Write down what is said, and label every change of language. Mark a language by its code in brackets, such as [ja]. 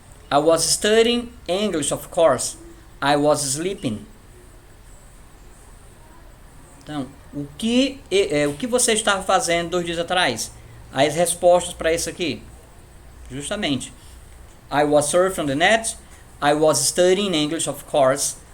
[en] I was studying English, of course. I was sleeping. [pt] Então, o que você estava fazendo 2 dias atrás? As respostas para isso aqui. [en] Justamente. I was surfing on the net. I was studying English, of course.